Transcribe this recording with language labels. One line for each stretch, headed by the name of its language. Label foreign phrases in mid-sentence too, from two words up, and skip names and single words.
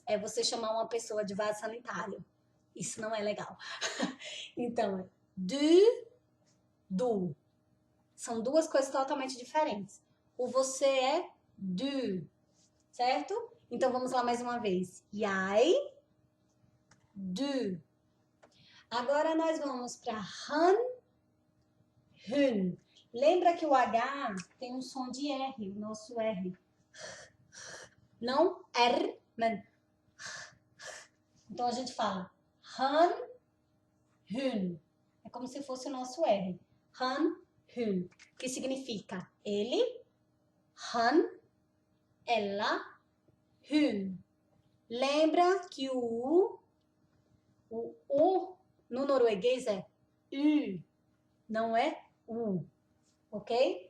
Portuguese: É você chamar uma pessoa de vaso sanitário. Isso não é legal. Então, du. São duas coisas totalmente diferentes. O você é du, certo? Então, vamos lá mais uma vez.
Norwegian: Jeg, du.
Portuguese: Agora, nós vamos para
Norwegian: han, hun.
Portuguese: Lembra que o H tem um som de R, o nosso R. Não R, mas... Então, a gente fala
Norwegian: han, hun.
Portuguese: É como se fosse o nosso R.
Norwegian: Han, hun.
Portuguese: Que significa ele, han, ela, hun. Lembra que o U no norueguês é U, não é U, ok?